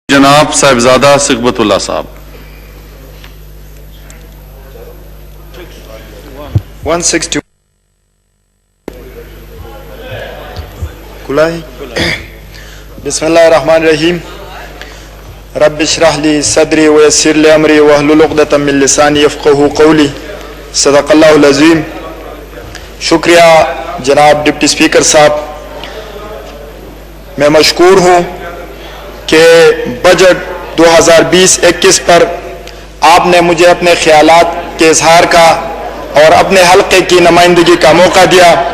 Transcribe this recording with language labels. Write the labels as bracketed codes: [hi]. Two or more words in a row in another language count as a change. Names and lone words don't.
[ur] جناب صاحبزادہ صغبت اللہ صاحب. 160 کلائی. [ar] بسم اللہ الرحمن الرحیم. رب اشرح لی صدری ویسر لی امری واحلل عقدۃ من لسانی یفقہوا قولی. صدق اللہ العظیم. [ur] شکریہ جناب ڈپٹی اسپیکر صاحب. میں مشکور ہوں کہ بجٹ 2020-21 پر آپ نے مجھے اپنے خیالات کے اظہار کا اور اپنے حلقے کی نمائندگی کا موقع دیا.